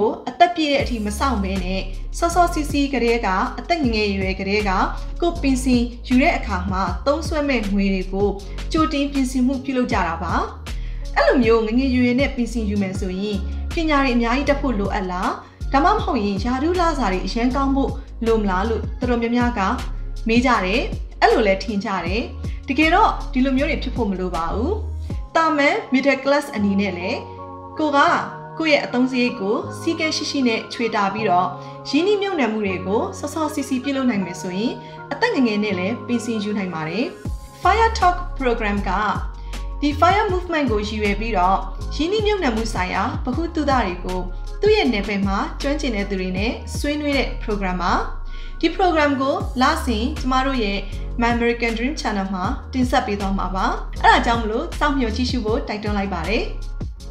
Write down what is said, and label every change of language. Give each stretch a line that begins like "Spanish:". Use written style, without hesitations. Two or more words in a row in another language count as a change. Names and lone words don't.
Burmese: ကိုအသက်ပြည့်တဲ့အထိမဆောင်ဘဲနဲ့စောစီစီကလေးကအသက်ငယ်ငယ်ရွယ်ကလေးကကိုပင်စင်ယူတဲ့အခါမှာသုံးဆွဲမဲ့ငွေတွေကိုကြိုတင်ပြင်ဆင်မှုပြုလုပ်ကြတာပါအဲ့လိုမျိုးငငယ်ရွယ်နဲ့ပင်စင်ယူ မယ်ဆိုရင်ပညာတွေအများကြီးတက်ဖို့လိုအပ်လားဒါမှမဟုတ်ရင်ယာရုလာစာတွေအရန်ကောင်းဖို့လိုမလားလို့တော်တော်များများကမေးကြတယ်အဲ့လိုလဲ ထင်ကြတယ်တကယ်တော့ဒီလိုမျိုးတွေဖြစ်ဖို့မလိုပါဘူးတာမန်
English: middle class
Burmese: အနေနဲ့လေကိုယ့်ရဲ့အသုံးစရိတ်ကို စီးကဲရှိရှိနဲ့ချွေတာပြီးတော့ရင်းနှီးမြှုပ်နှံမှုတွေကိုစောစီစီပြုလုပ်နိုင်မယ်ဆိုရင်အသက်ငယ်ငယ်နဲ့လည်းပင်စင်ယူနိုင်ပါတယ် Fire Talk Program ကဒီ Fire Movement ကိုရည်ရွယ်ပြီးတော့ရင်းနှီးမြှုပ်နှံမှုဆိုင်ရာဗဟုသုတတွေကိုသူ့ရဲ့နယ်ပယ်မှာကျွမ်းကျင်တဲ့သူတွေနဲ့ဆွေးနွေးတဲ့ program ပါဒီ program ကိုလစဉ်ကျမတို့ရဲ့ My American Dream Channel မှာတင်ဆက်ပေးသွားမှာပါအဲ့ဒါကြောင့်မလို့စောင့်မျှော်ကြည့်ရှုဖို့တိုက်တွန်းလိုက်ပါတယ်